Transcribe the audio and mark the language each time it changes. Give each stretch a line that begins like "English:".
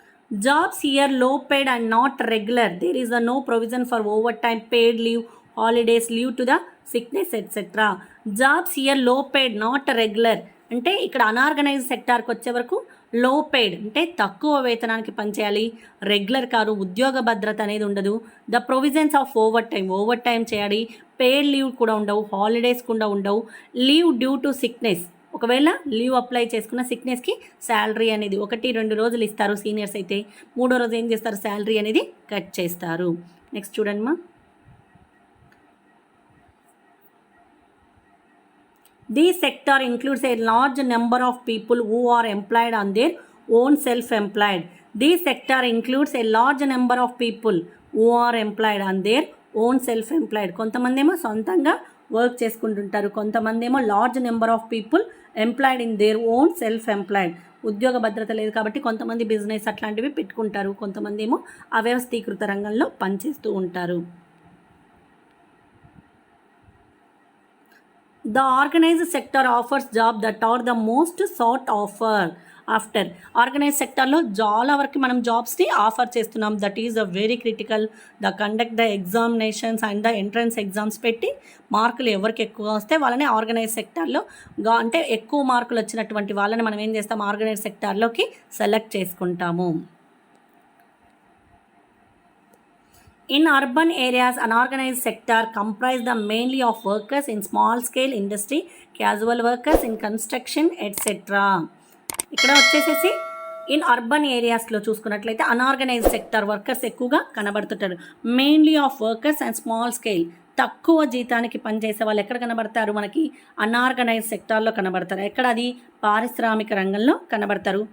English: Jobs here low paid and not regular. There is no provision for overtime, paid leave, holidays, leave to the sickness, etc. Jobs here low paid, not regular.
Telugu: అంటే ఇక్కడ unorganised సెక్టార్కి వచ్చే వరకు లో paid అంటే తక్కువ వేతనానికి పనిచేయాలి, regular కాదు, ఉద్యోగ భద్రత అనేది ఉండదు. The provisions of over time చేయాలి, పెయిడ్ లీవ్ కూడా ఉండవు, హాలిడేస్ కూడా ఉండవు, లీవ్ డ్యూ టు సిక్నెస్. ఒకవేళ లీవ్ అప్లై చేసుకున్న సిక్నెస్కి శాలరీ అనేది 1-2 రోజులు ఇస్తారు సీనియర్స్ అయితే, 3వ రోజు ఏం చేస్తారు? శాలరీ అనేది కట్ చేస్తారు. నెక్స్ట్ చూడండి మా.
English: This sector includes a large number of people who are employed on their own self-employed. This sector includes a large number of people who are employed on their own self-employed.
Telugu: కొంతమంది ఏమో సొంతంగా work చేసుకుంటుంటారు, కొంతమంది ఏమో
English: Large number of people employed in their own self employed.
Telugu: ఉద్యోగ భద్రత లేదు కాబట్టి కొంతమంది బిజినెస్ అట్లాంటివి పెట్టుకుంటారు, కొంతమంది ఏమో అవ్యవస్థీకృత రంగంలో పనిచేస్తూ ఉంటారు.
English: The organized sector offers jobs that are the most sought after.
Telugu: Organise సెక్టార్లో చాలా వరకు మనం జాబ్స్ని ఆఫర్ చేస్తున్నాం.
English: That is very critical. Conduct the examinations and the entrance exams
Telugu: పెట్టి మార్కులు ఎవరికి ఎక్కువ వస్తే వాళ్ళని ఆర్గనైజ్ సెక్టార్లో అంటే ఎక్కువ మార్కులు వచ్చినటువంటి వాళ్ళని మనం ఏం చేస్తాం? ఆర్గనైజ్ సెక్టార్లోకి సెలెక్ట్ చేసుకుంటాము.
English: In urban areas, unorganized sector comprise the mainly of workers in small scale industry, casual workers in construction, etc.
Telugu: ఇక్కడ వచ్చేసేసి ఇన్ అర్బన్ ఏరియాస్లో చూసుకున్నట్లయితే అన్ఆర్గనైజ్డ్ సెక్టర్ వర్కర్స్ ఎక్కువగా కనబడుతుంటారు.
English: mainly of workers and small scale,
Telugu: తక్కువ జీతానికి పనిచేసే వాళ్ళు ఎక్కడ కనబడతారు? మనకి అన్ఆర్గనైజ్డ్ సెక్టార్లో కనబడతారు. ఎక్కడ? అది పారిశ్రామిక రంగంలో కనబడతారు.